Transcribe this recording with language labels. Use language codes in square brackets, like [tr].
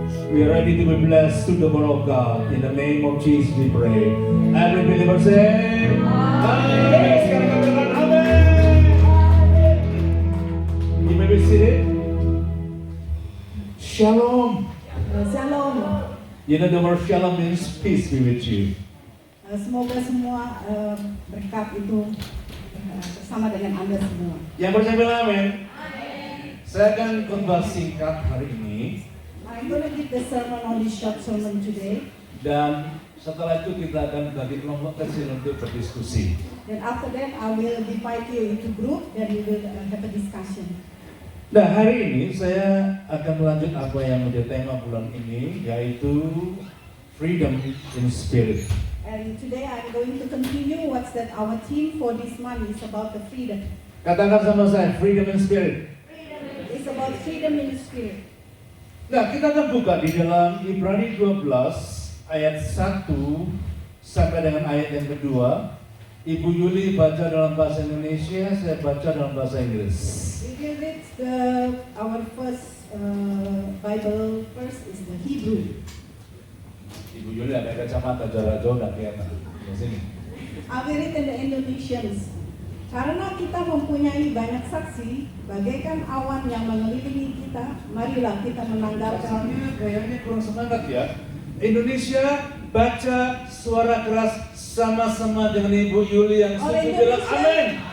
[en] We are ready to be blessed through the word of God. In the name of Jesus we pray. Every believer say, Amen. [id] Sekarang katakan Amen. [en] You may be seated. Shalom. Shalom. You You know the word shalom means peace be with you. [id] Semoga semua berkat itu bersama dengan Anda semua. Yang percaya bilang amin. Saya akan khotbah singkat hari ini. [en] I'm going to give the sermon on this short sermon today. [id] Dan setelah itu kita akan bagi kelompok kecil untuk berdiskusi. [en] Then after that I will divide you into group. Then we will have a discussion. [id] Nah, hari ini saya akan melanjut apa yang menjadi tema bulan ini, yaitu [en] freedom in spirit. And today I'm going to continue what's that our theme for this month is about the freedom. [id] Katakan sama saya, [en] freedom in spirit. It's about freedom in spirit. [id] Nah, kita akan buka di dalam Ibrani 12 ayat 1 sampai dengan ayat yang kedua. Ibu Yuli baca dalam bahasa Indonesia, saya baca dalam bahasa Inggris. [en] We will read our first Bible verse is the Hebrew. [id] Ibu Yuli ada kacamata jarak jauh dan kelihatan. Di sini. [en] I will read in the Indonesians. [id] Karena kita mempunyai banyak saksi, bagaikan awan yang mengelilingi kita, marilah kita menanggalkan. Kayaknya kurang semangat ya. Indonesia baca suara keras sama-sama dengan Ibu Yuli yang setuju bilang amin.